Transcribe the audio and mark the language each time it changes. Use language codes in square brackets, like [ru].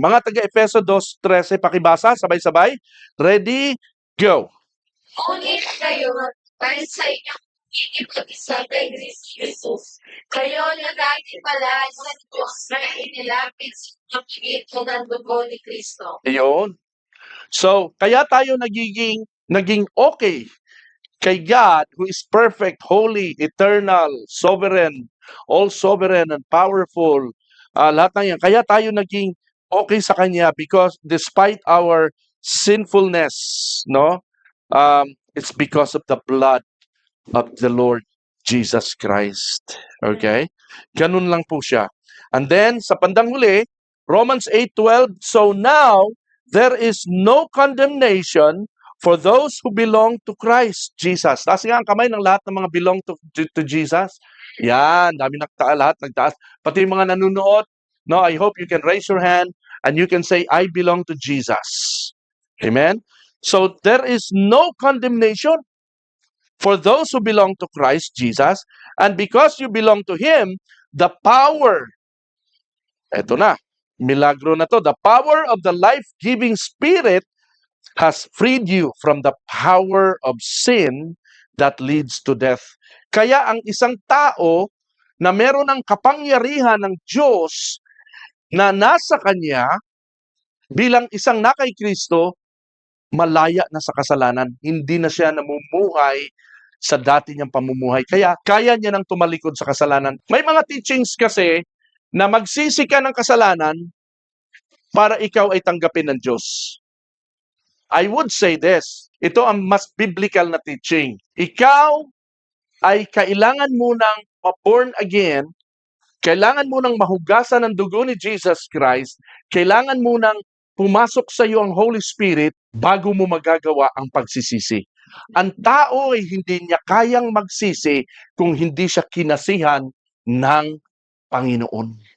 [tl] Mga taga-Efeso 2:13, pakibasa, sabay-sabay. [en] Ready? Go! [tl] Ngunit kayo, dahil sa inyong ikipag-isa kay Kristo Jesus, kayo na dati pala sa Diyos na inilapit sa pagkito ng dugo ni Kristo. Ayun. [en] So, [tl] kaya tayo naging okay kay [en] God who is perfect, holy, eternal, sovereign, all-sovereign and powerful. [tl] Lahat ng yan. Kaya tayo naging okay sa Kanya [en] because despite our sinfulness, [tl] no? [en] It's because of the blood of the Lord Jesus Christ. Okay? [tl] Ganun lang po siya. [en] And then, [tl] sa pandang huli, [en] Romans 8:12, so now, there is no condemnation for those who belong to Christ Jesus. [tl] Taas nga ang kamay ng lahat ng mga [en] belong to Jesus. [tl] Yan, dami lahat nagtaas. Pati yung mga nanonood, [en] no, I hope you can raise your hand and you can say, I belong to Jesus. Amen? So, there is no condemnation for those who belong to Christ Jesus. And because you belong to Him, the power, [tl] eto na, milagro na to, [en] the power of the life-giving Spirit has freed you from the power of sin that leads to death. [tl] Kaya ang isang tao na meron ng kapangyarihan ng Diyos na nasa kanya bilang isang na kay Kristo, malaya na sa kasalanan. Hindi na siya namumuhay sa dati niyang pamumuhay. Kaya kaya niya nang tumalikod sa kasalanan. May mga teachings kasi na magsisi ka ng kasalanan para ikaw ay tanggapin ng Diyos. [en] I would say this, [tl] ito ang mas biblical na teaching. Ikaw ay kailangan munang ma-born again, kailangan munang mahugasan ng dugo ni Jesus Christ, kailangan munang pumasok sa iyo ang Holy Spirit bago mo magagawa ang pagsisisi. Ang tao ay hindi niya kayang magsisi kung hindi siya kinasihan ng Panginoon.